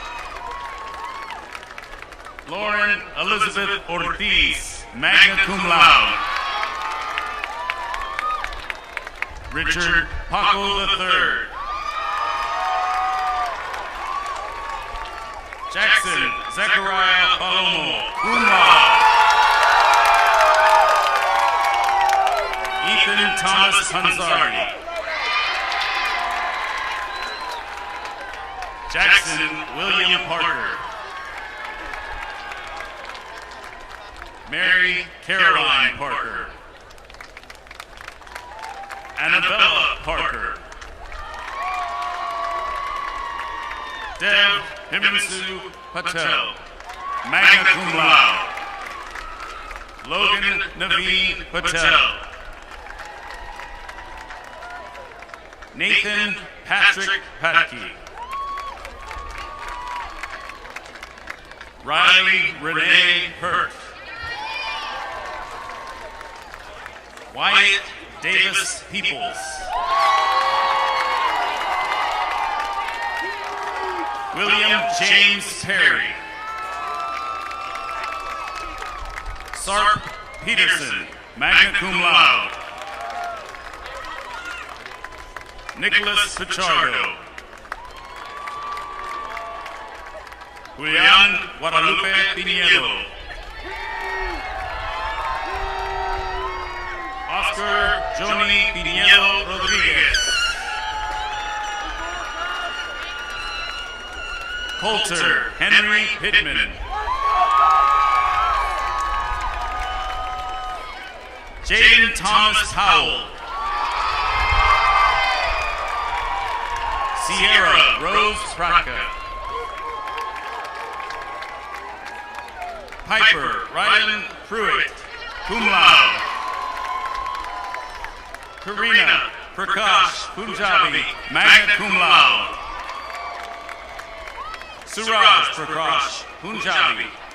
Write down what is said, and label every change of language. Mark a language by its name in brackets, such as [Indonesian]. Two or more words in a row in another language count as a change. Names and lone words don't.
[English] Lauren Elizabeth Ortiz, [Latin] magna cum laude. [English] Richard Paco III. Jackson Zechariah Palomo, [Latin] cum laude. [English] Ethan Thomas Panzari. Jackson William Parker. Mary Caroline Parker. Annabella Parker. Dev Himansu Patel, [Latin] magna cum laude. [English] Logan Naveen Patel. Nathan Patrick Patke. Riley Renee Hurt. Wyatt Davis Peoples. William James Perry. Sarp Peterson, [Latin] magna cum laude. [English] Nicholas Pichardo. Julian Guadalupe Pinedo. Oscar Johnny Pinedo Rodriguez. Coulter Henry Pittman. Jaden Thomas Powell. Sierra Rose Pratka. Piper Rylan Pruitt, [Latin] cum laude. [English] Karina Prakash Punjabi, [Latin] magna cum laude. [English] Suraj Prakash Punjabi.